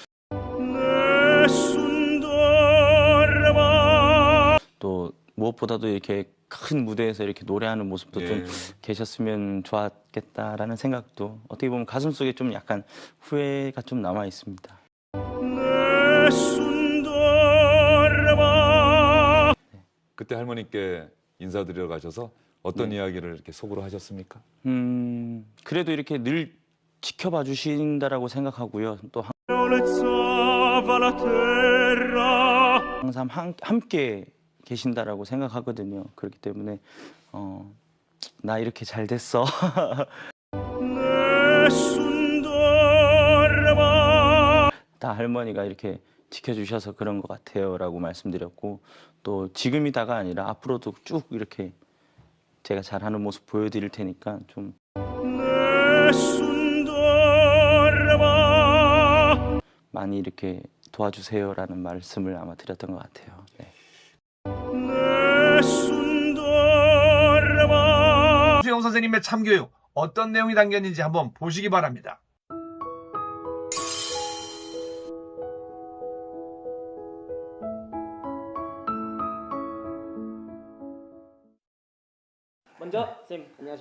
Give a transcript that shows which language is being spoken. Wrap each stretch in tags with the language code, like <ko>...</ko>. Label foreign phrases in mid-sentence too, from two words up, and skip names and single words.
<it>Nessun dorma.</it> <ko>또 무엇보다도 이렇게 큰 무대에서 이렇게 노래하는 모습도 예. 좀 계셨으면 좋았겠다라는 생각도 어떻게 보면 가슴속에 좀 약간 후회가 좀 남아 있습니다.</ko> <it>Nessun dorma.</it> <ko>그때 할머니께 인사드리러 가셔서 어떤 이야기를 이렇게 속으로 하셨습니까? 그래도 이렇게 늘 지켜봐 주신다라고 생각하고요. 또</ko> <it>Olezza la terra.</it> <ko>항상 함께 계신다라고 생각하거든요. 그렇기 때문에 나 이렇게 잘 됐어.</ko> <it>Nessun dorma.</it> <ko>다 할머니가 이렇게 지켜주셔서 그런 것 같아요라고 말씀드렸고 또 지금이다가 아니라 앞으로도 쭉 이렇게 제가 잘하는 모습 보여드릴 테니까 좀</ko> <it>Nessun dorma.</it> <ko>많이 이렇게 도와주세요라는 말씀을 아마 드렸던 것 같아요. 네.</ko> <it>Nessun dorma.</it> <ko>수영 선생님의 참교육 어떤 내용이 담겼는지 한번 보시기 바랍니다. 먼저 선생님 안녕하십니까?</ko>